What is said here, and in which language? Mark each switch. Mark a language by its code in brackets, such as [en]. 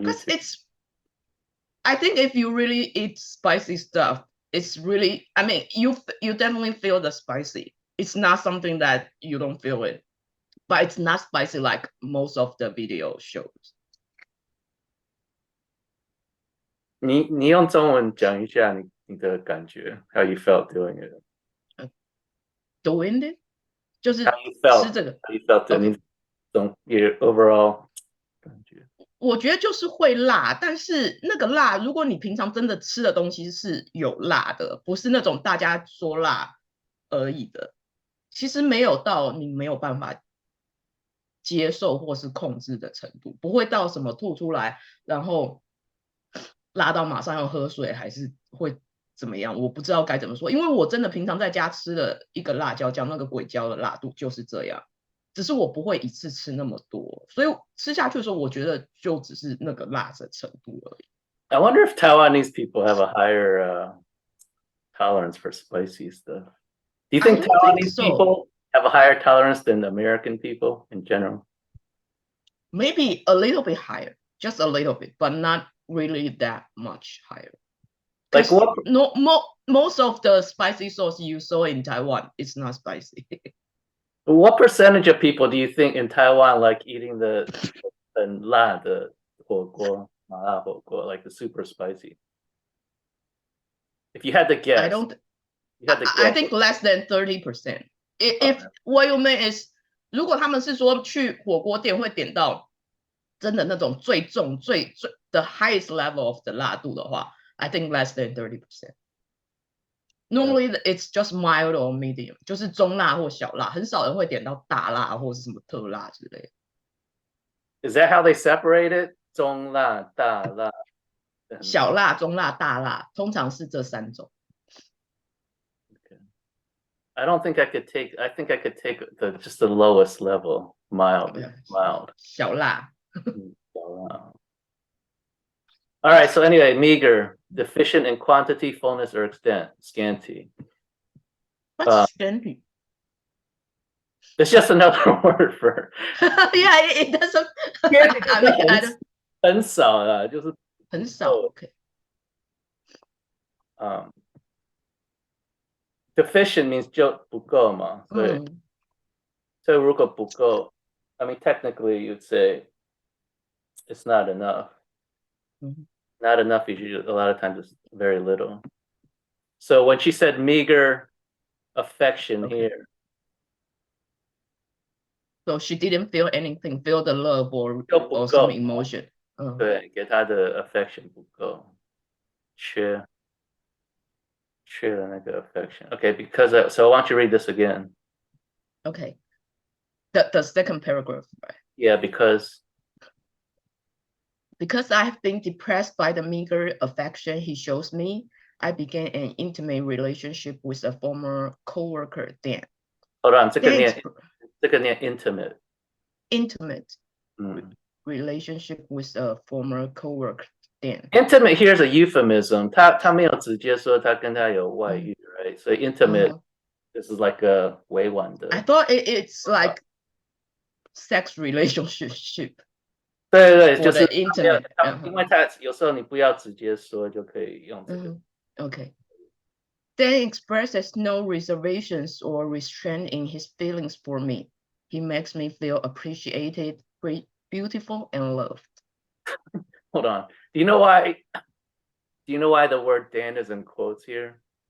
[en] Because YouTube. I think if you really eat spicy stuff, it's really, I mean, you definitely feel the spicy. It's not something that you don't feel it, but it's not spicy like most of the video shows. [zh] 你用中文讲一下你的感觉 ， [en] how you felt doing it. Doing it [zh] 就是 [en] How you felt? [zh] 吃这个。 [en] How you felt it? Okay. [zh] 你 [en] your overall [zh] 感觉。我觉得就是会辣，但是那个辣，如果你平常真的吃的东西是有辣的，不是那种大家说辣而已的，其实没有到你没有办法接受或是控制的程度，不会到什么吐出来，然后辣到马上要喝水，还是会怎么样？我不知道该怎么说，因为我真的平常在家吃的一个辣椒酱，那个鬼椒的辣度就是这样。只是我不会一次吃那么多，所以吃下去的时候，我觉得就只是那个辣的程度而已。 [en] I wonder if Taiwanese people have a higher tolerance for spicy stuff. Do you think Taiwanese people have a higher tolerance than American people in general? Maybe a little bit higher, just a little bit, but not really that much higher. Like what? No, most of the spicy sauce you saw in Taiwan is not spicy. What percentage of people do you think in Taiwan like eating the la, the huoguo, like the super spicy? If you had to guess, I think less than 30%. If what you mean is, [zh] 如果他们是说去火锅店会点到真的那种最重最 [en] the highest level of [zh] 的辣度的话 [en] I think less than 30%. Normally it's just mild or medium， [zh] 就是中辣或小辣，很少人会点到大辣或是什么特辣之类的。 [en] Is that how they separate it? [zh] 中辣、大辣、小辣、中辣、大辣，通常是这三种。 [en] Okay. I don't think I could take. I think I could take just the lowest level, mild. [zh] 小辣。 [en] All right. So anyway, meager, deficient in quantity, fullness, or extent, scanty. What's scanty? It's just another word for. Yeah, it doesn't. I mean, I don't. [zh] 很少啊，就是很少。 [en] Okay. Deficient means [zh] 就不够嘛，所以如果不够 [en] I mean, technically, you'd say it's not enough. Mm-hmm. Not enough is usually, a lot of times it's very little. So when she said meager affection here. So she didn't feel anything, feel the love or some emotion. [zh] 对，给她的 affection 不够，缺了那个 affection. [en] Okay, because so why don't you read this again? Okay. The second paragraph, right? Yeah, because I have been depressed by the meager affection he shows me, I began an intimate relationship with a former coworker, Dan. Hold on, [zh] 这个念 [en] intimate. Intimate relationship with a former coworker, Dan. Intimate here is a euphemism. [zh] 他没有直接说他跟他有外遇 [en] right? So intimate, this is like a [zh] 委婉的. [en] I thought it's like sex relationship. [zh] 对，就是 [en] intimate. [zh] 因为他有时候你不要直接说就可以用这个。 [en] Okay. Dan expresses no reservations or restraint in his feelings for me. He makes me feel appreciated, beautiful, and loved. Hold on. Do you know why the word Dan is in quotes here?